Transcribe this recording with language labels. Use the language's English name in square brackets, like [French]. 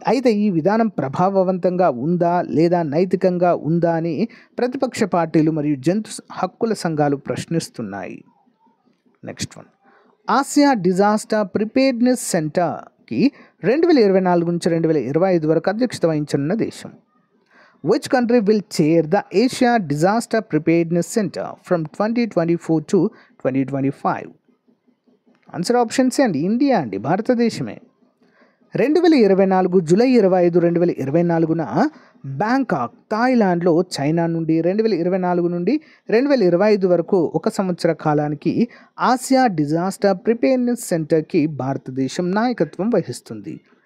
[Telugu] అయితే ఈ విధానం ప్రభావవంతంగా ఉందా లేదా నైతికంగా ఉందా అని ప్రతిపక్ష పార్టీలు మరియు జంతు హక్కుల సంఘాలు ప్రశ్నిస్తున్నాయి. Next one, Asia disaster preparedness సెంటర్కి 2024 నుంచి 2025 వరకు అధ్యక్షత వహించనున్న దేశం? [English] Which country will chair the Asia Disaster Preparedness Center from 2024 to 2025? [Telugu] Answer option C అండి, ఇండియా అండి, భారతదేశమే. 2024 జూలై 25, 2024న బ్యాంకాక్, థాయిలాండ్లో చైనా నుండి 2024 నుండి 2025 వరకు 1 సంవత్సర కాలానికి ఆసియా డిజాస్టర్ ప్రిపేర్డ్నెస్ సెంటర్కి భారతదేశం నాయకత్వం వహిస్తుంది.